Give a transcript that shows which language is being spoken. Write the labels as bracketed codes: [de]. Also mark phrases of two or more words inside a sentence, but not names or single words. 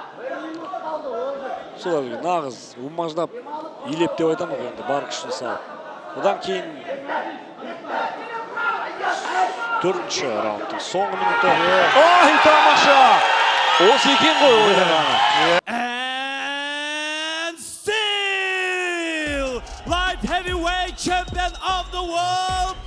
[kk] Солай нағыз умаждап илеп деп айтамын ғой, енді бар күшін салып. Одан кейін 4-ші раундтың соңғы минуты. Ой, тамаша! Осы екен ғой ойлағаны. [en] And still light heavyweight champion of the world,